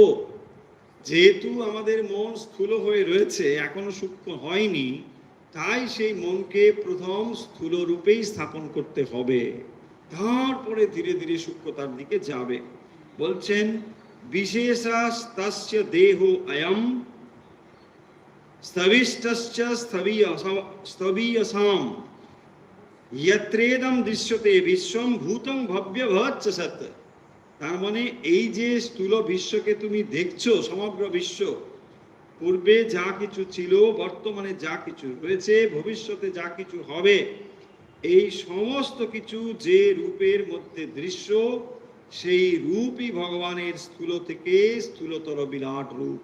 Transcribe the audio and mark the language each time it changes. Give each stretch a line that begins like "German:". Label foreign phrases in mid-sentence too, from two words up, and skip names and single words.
Bangla: যেহেতু আমাদের মন স্থূল হয়ে রয়েছে, এখনো সূক্ষ্ম হয়নি, তাই সেই মনকে প্রথম স্থূল রূপেই স্থাপন করতে হবে, তারপরে ধীরে ধীরে সূক্ষ্মতার দিকে যাবে।
Sanskrit: বলছেন विशेषास्तस्य देह अयम स्थविष्टश्च स्थवियसाम यत्रेदम दृश्यते विश्वम भूतम भव्य भवच्च सत्।
Bangla: তার মানে এই যে স্থূল বিশ্বকে তুমি দেখছো, সমগ্র বিশ্ব, পূর্বে যা কিছু ছিল, বর্তমানে যা কিছু রয়েছে, ভবিষ্যতে যা কিছু হবে, এই সমস্ত কিছু যে রূপের মধ্যে দৃশ্য, সেই রূপই ভগবানের স্থূল থেকে স্থূলতর বিরাট রূপ।